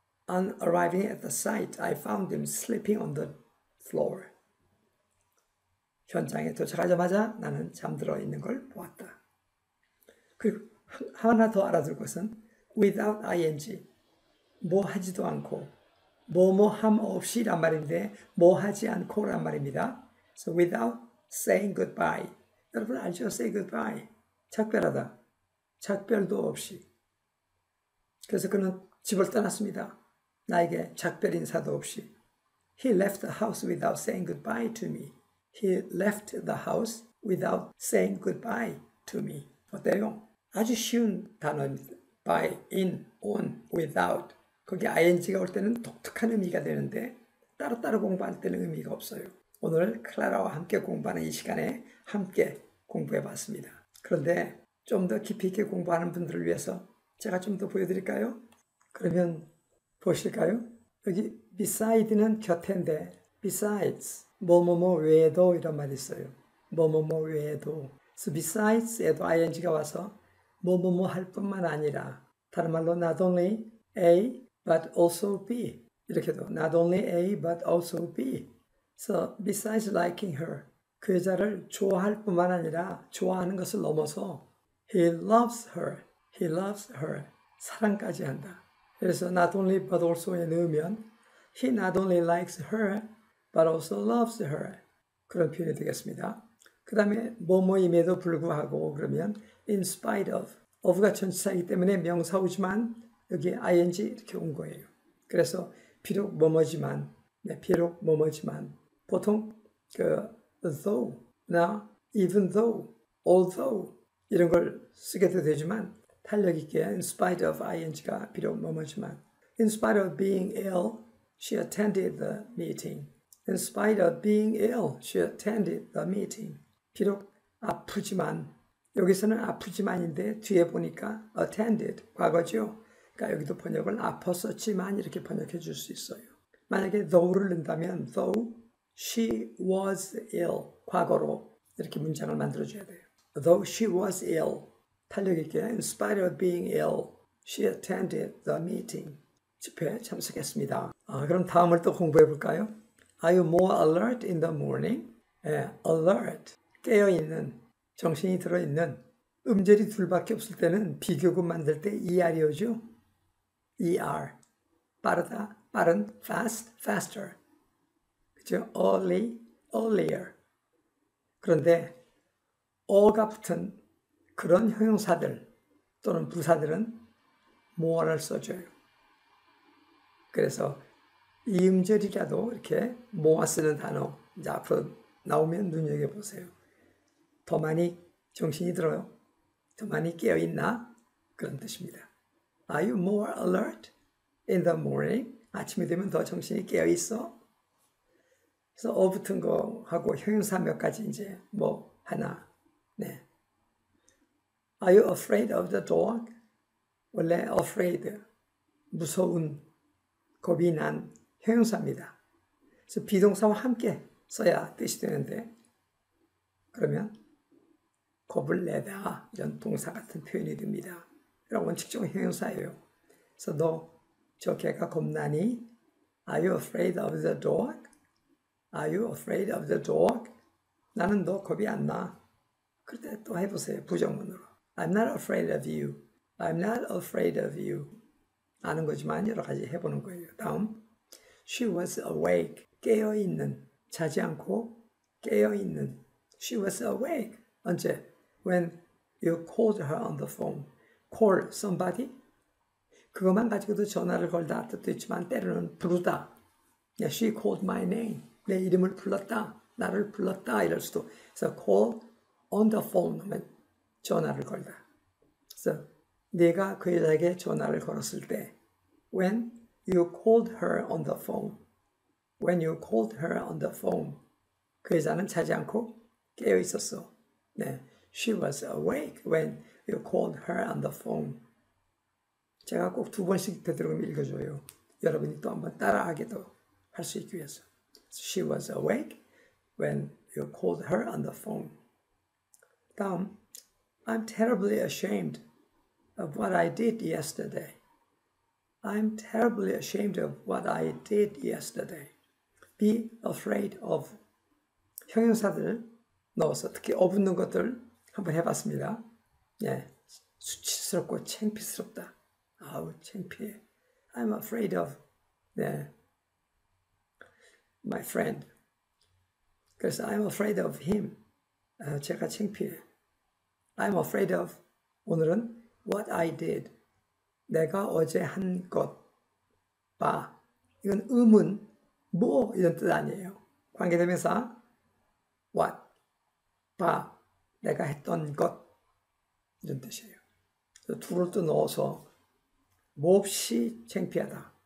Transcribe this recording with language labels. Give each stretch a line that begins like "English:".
English: On arriving at the site, I found him sleeping on the floor.
Korean: 현장에 도착하자마자 나는 잠들어 있는 걸 보았다. 그리고 하나 더 알아둘 것은 without ing, 뭐 하지도 않고 뭐뭐함 없이란 말인데 뭐 하지 않고란 말입니다.
English: So without saying goodbye.
Korean: 여러분 알죠? Say goodbye. 작별하다. 작별도 없이. 그래서 그는 집을 떠났습니다. 나에게 작별 인사도 없이.
English: He left the house without saying goodbye to me. He left the house without saying goodbye to me.
Korean: 어때요? 아주 쉬운 단어입니다. by, in, on, without. 거기 ing가 올 때는 독특한 의미가 되는데 따로따로 공부할 때는 의미가 없어요. 오늘 클라라와 함께 공부하는 이 시간에 함께 공부해 봤습니다. 그런데 좀 더 깊이 있게 공부하는 분들을 위해서 제가 좀 더 보여드릴까요? 그러면 보실까요? 여기 beside는 곁인데 besides, 뭐뭐뭐 외에도 이런 말이 있어요. 뭐뭐뭐 외에도. 그래서 besides에도 ing가 와서 뭐뭐뭐 할 뿐만 아니라 다른 말로 not only A but also B 이렇게도 not only A but also B.
English: So besides liking her,
Korean: 그 여자를 좋아할 뿐만 아니라 좋아하는 것을 넘어서
English: he loves her, he loves her,
Korean: 사랑까지 한다. 그래서
English: not only but also에 넣으면 he not only likes her but also loves her
Korean: 그런 표현이 되겠습니다. 그 다음에 뭐뭐임에도 불구하고 그러면 in spite of가 전치사이기 때문에 명사오지만 여기 ing 이렇게 온 거예요. 그래서 비록 뭐뭐지만 비록 뭐뭐지만 보통 그 though나 even though, although 이런 걸 쓰게도 되지만 탄력 있게
English: in spite of ing가 비록 뭐뭐지만 in spite of being ill, she attended the meeting. In spite of being ill, she attended the meeting.
Korean: 비록 아프지만 여기서는 아프지만인데 뒤에 보니까 attended 과거죠. 그러니까 여기도 번역을 아팠었지만 이렇게 번역해 줄 수 있어요. 만약에 though를 넣는다면
English: though she was ill
Korean: 과거로 이렇게 문장을 만들어줘야 돼요.
English: Though she was ill
Korean: 탄력 있게
English: in spite of being ill, she attended the meeting.
Korean: 집회에 참석했습니다. 그럼 다음을 또 공부해 볼까요?
English: Are you more alert in the morning?
Korean: alert 깨어있는 정신이 들어있는 음절이 둘밖에 없을 때는 비교급 만들 때 ER이 오죠. ER 빠르다, 빠른, fast, faster 그죠? early, earlier 그런데 어가 붙은 그런 형용사들 또는 부사들은 more를 써줘요. 그래서 이 음절이라도 이렇게 모아 쓰는 단어 이제 앞으로 나오면 눈여겨보세요. 더 많이 정신이 들어요? 더 많이 깨어있나? 그런 뜻입니다.
English: Are you more alert in the morning?
Korean: 아침이 되면 더 정신이 깨어있어? 그래서 어 붙은 거 하고 형용사 몇 가지 이제 뭐 하나. 네.
English: Are you afraid of the dog?
Korean: 원래 afraid, 무서운, 겁이 난 형용사입니다. 그래서 비동사와 함께 써야 뜻이 되는데 그러면 겁을 내다 이런 동사 같은 표현이 됩니다. 그럼 원칙적으로 형용사예요. 그래서 너 저 개가 겁나니?
English: Are you afraid of the dog? Are you afraid of the dog?
Korean: 나는 너 겁이 안 나. 그럴 때 또 해보세요. 부정문으로.
English: I'm not afraid of you. I'm not afraid of you.
Korean: 아는 거지만 여러 가지 해보는 거예요.
English: 다음. She was awake.
Korean: 깨어있는. 자지 않고 깨어있는.
English: She was awake.
Korean: 언제?
English: When you called her on the phone. Call somebody.
Korean: 그것만 가지고도 전화를 걸다 뜻도 있지만 때로는 부르다.
English: She called my name.
Korean: 내 이름을 불렀다. 나를 불렀다. 이럴 수도. 그래서 call on the phone 하면 전화를 걸다. 그래서 내가 그 여자에게 전화를 걸었을 때
English: When you called her on the phone. When you called her on the phone.
Korean: 그 여자는 자지 않고 깨어 있었어. 네.
English: She was awake when you called her on the phone.
Korean: 제가 꼭 두 번씩 되도록 읽어줘요. 여러분이 또 한번 따라하게도 할 수 있기 위해서.
English: She was awake when you called her on the phone. 다음, I'm terribly ashamed of what I did yesterday. I'm terribly ashamed of what I did yesterday. Be afraid of.
Korean: 형용사들 넣어서 특히 어붙는 것들 한번 해봤습니다. 예, 수치스럽고 창피스럽다. 아우 창피해.
English: I'm afraid of my friend.
Korean: 그래서
English: I'm afraid of him.
Korean: 제가 창피해.
English: I'm afraid of
Korean: 오늘은
English: what I did.
Korean: 내가 어제 한 것. 봐. 이건 의문, 뭐 이런 뜻 아니에요. 관계대명사 what. 봐. 내가 했던 것. 이런 뜻이에요. 둘을 또 넣어서 몹시 창피하다.